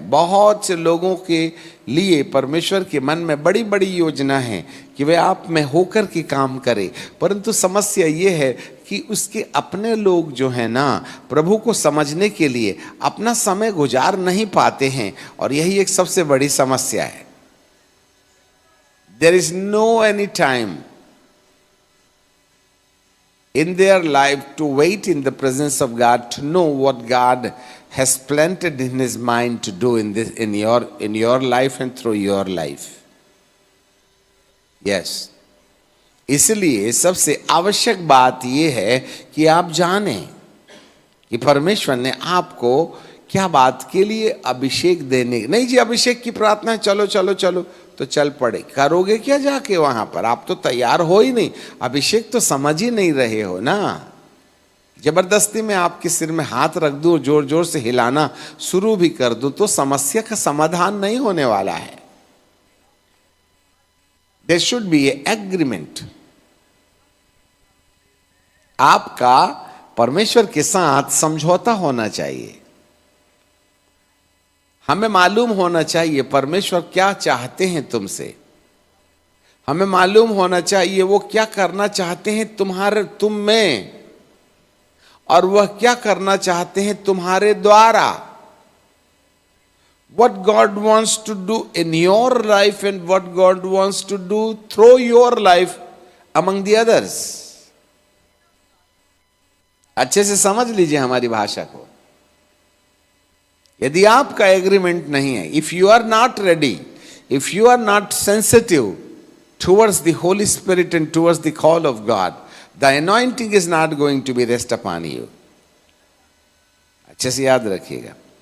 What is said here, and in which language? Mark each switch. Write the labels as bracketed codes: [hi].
[hi] बहुत से लोगों के लिए परमेश्वर के मन में बड़ी बड़ी योजना है कि वे आप में होकर के काम करे, परंतु समस्या ये है कि उसके अपने लोग जो है ना, प्रभु को समझने के लिए अपना समय गुजार नहीं पाते हैं, और यही एक सबसे बड़ी समस्या है। [en] There is no any time in their life to wait in the presence of God, to know what God has planted in his mind to do in your life and through your life. [hi] Yes, इसलिए सबसे आवश्यक बात यह है कि आप जानें कि परमेश्वर ने आपको क्या बात के लिए अभिषेक देने, नहीं जी अभिषेक की प्रार्थना है, चलो चलो चलो, तो चल पड़े, करोगे क्या जाके वहां पर? आप तो तैयार हो ही नहीं, अभिषेक तो समझ ही नहीं रहे हो ना। जबरदस्ती में आपके सिर में हाथ रख दूं, जोर जोर से हिलाना शुरू भी कर दूं, तो समस्या का समाधान नहीं होने वाला है। [en] There should be a agreement. [hi] आपका परमेश्वर के साथ समझौता होना चाहिए। हमें मालूम होना चाहिए परमेश्वर क्या चाहते हैं तुमसे। हमें मालूम होना चाहिए वो क्या करना चाहते हैं तुम में, और वह क्या करना चाहते हैं तुम्हारे द्वारा। [en] What God wants to do in your life and what God wants to do through your life among the others. [hi] अच्छे से समझ लीजिए हमारी भाषा को। यदि आपका एग्रीमेंट नहीं है, [en] If you are not ready, if you are not sensitive towards the holy spirit and towards the call of God, the anointing is not going to be rest upon you. [hi] अच्छे से याद रखिएगा।